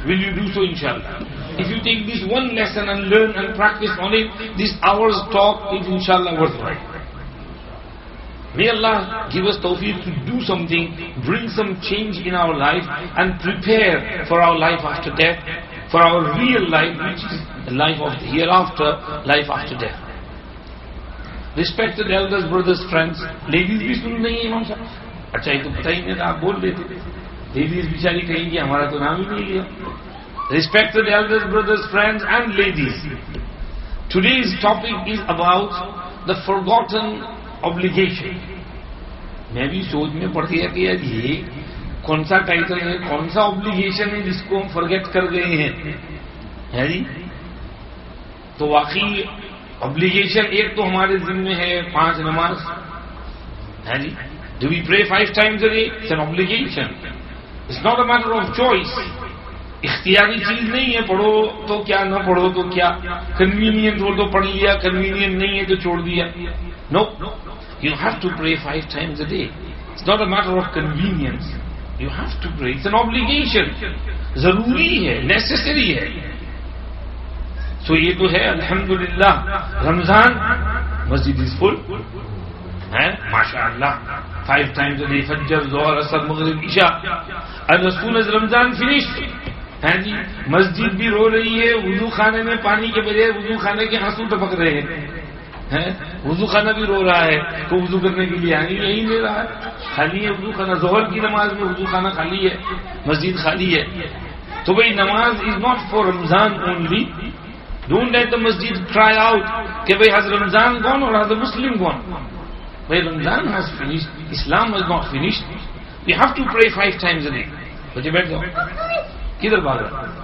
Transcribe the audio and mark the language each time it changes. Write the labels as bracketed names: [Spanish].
[English] Will you do so, inshallah? If you take this one lesson and learn and practice on it, this hour's talk is inshallah worthwhile. May Allah give us tawfiq to do something, bring some change in our life and prepare for our life after death, for our real life, which is the life of the hereafter, life after death. Respected elders, brothers, friends, ladies [Hindi] भी सुन रही हैं इमाम साहब? अच्छा, ये तो पता ही नहीं था, आप बोल देते. Ladies बिचारी कहेंगी हमारा तो नाम ही नहीं लिया. [English] Respected elders, brothers, friends and ladies, today's topic is about the forgotten obligation. [Hindi] मैं भी सोच में पड़ गया कि यार ये कौन सा टाइटल है, कौन सा ऑब्लिगेशन है जिसको हम फॉरगेट कर गए हैं, है जी? तो वाकई ऑब्लिगेशन एक तो हमारे जिम्मे है 5 नमाज, है जी? [English] Do we pray 5 times a day? It's an obligation. It's not a matter of choice. [Hindi] इख्तियारी चीज नहीं है, पढ़ो तो क्या, न पढ़ो तो क्या, कन्वीनियंट हो तो पढ़ लिया, कन्वीनियंट नहीं है तो छोड़ दिया. [English] No, you have to pray 5 times a day. It's not a matter of convenience. You have to pray. It's an obligation. [Hindi] जरूरी है, necessary है. So ये तो है अल्हम्दुलिल्लाह. रमजान, मस्जिद is full, है माशाअल्लाह. [English] 5 times a day, [Hindi] फज्र, ज़ोहर, असर, मगरिब, इशा. [English] And as soon as Ramadan finished, [Hindi] है जी, मस्जिद भी रो रही है, वुजू खाने में पानी के बजाय वुजू खाने के आंसू टपक रहे हैं. वुजू खाना भी रो रहा है, तो वुजू करने के लिए आगे यही ले रहा है. खाली है वुजू खाना. ज़ोहर की नमाज में वुजू खाना खाली है, मस्जिद खाली है. तो भाई [English] नमाज is not for Ramadan only. Don't let the masjid cry out [Hindi] कि भाई [English] has Ramadan gone or has the Muslim gone? भाई Ramadan has finished, Islam has not finished. We have to pray 5 times a day. [Hindi] बच्चे बैठ जाओ, किधर भाग रहा?